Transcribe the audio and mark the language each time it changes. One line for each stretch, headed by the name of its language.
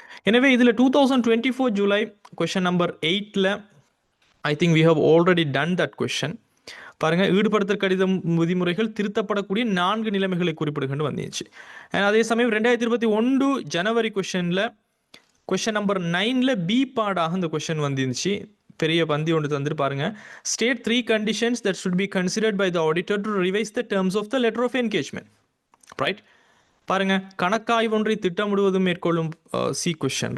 Tamil: எனவே இதில் 2024 July question number 8ல்
English: I think we have already done that question.
Tamil: பாருங்கள், ஈடுபடுத்தல் கடிதம் விதிமுறைகள் திருத்தப்படக்கூடிய 4 நிலைமைகளை குறிப்பிடுகின்ற வந்துச்சு. அதே சமயம் 2021 ஜனவரி கொஷனில் கொஷன் நம்பர் 9ல் பி பாடாக இந்த கொஷன் வந்துருந்துச்சு. பெரிய பந்தி ஒன்று தந்துட்டு பாருங்க,
English: State 3 conditions that should be considered by the auditor to revise the terms of the letter of engagement.
Tamil: Right, பாருங்க, கணக்காய்வு ஒன்றை திட்டமிடுவதும் மேற்கொள்ளும் சி கொஷன்.